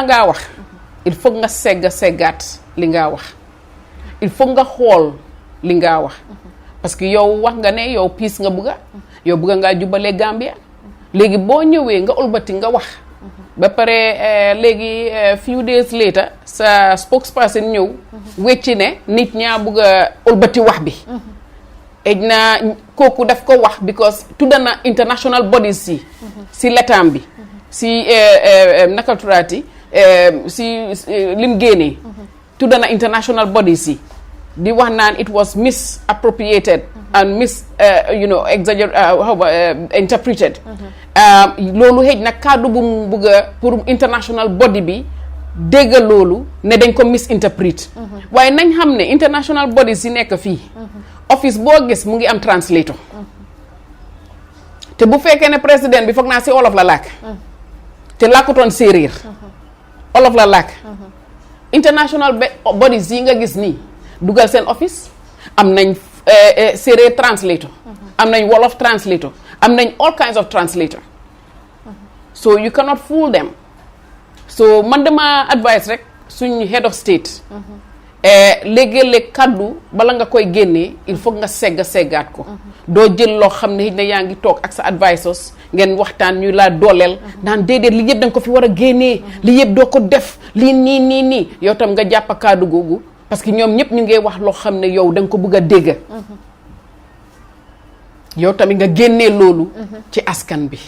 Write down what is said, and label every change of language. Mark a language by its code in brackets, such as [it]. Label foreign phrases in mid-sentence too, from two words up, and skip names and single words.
[wo] ngaa wax [fr] il faut [wo] nga seggaat li ngaa wax [fr] il faut [wo] nga xool li ngaa wax [fr] parce que [wo] yow wax nga ne yow piis nga bugga yow bugga ngaa jubalee Gambia léegi boo ñëwee nga ulbati nga wax ba pare léegi [en] few days later [wo] sa spokesperson ñëw wecci ne nit ñaa bugg a ulbati wax bi ej na kooku daf ko wax because tudda na [en] international bodies [wo] si letaam bi si naka turaati si lim génnee tudda na [en] international bodies [wo] yi di wax naan [en] it was misappropriated and interpreted. [wo] loolu xëj na kàddu bu mu bëgg a pour [en] international body [wo] bi déggal loolu ne dañ ko misinterpret waaye nañ xam ne [en] international bodies [wo] yi nekk fii office boo gis mu ngi am translator te bu fekkee ne président bi foog naa si olof la làkk te làkkutoon séeréer olof la làkk [en] international bodies [wo] yi nga gis nii dugal seen office am nañ séeréer translator am nañ wolof translator am nañ all [en] kinds of translator so you cannot fool them so [wo] man dama advice rek suñ [en] head of state [wo] léegi-léeg kaddu bala nga koy génnee [fr] il faut [wo] nga seggaat ko doo jël loo xam ne yaa ngi toog ak sa advisors ngeen waxtaan ñu laa dooleel naan déedéet li yëpp da nga ko fi war a génnee li yëpp doo ko def lii nii yow tam nga jàpp kaddu googu [fr] parce que [wo] ñoom ñëpp ñu ngi wax loo xam ne yow da nga ko bëgg a dégg yow tamit nga génnee loolu ci askan bi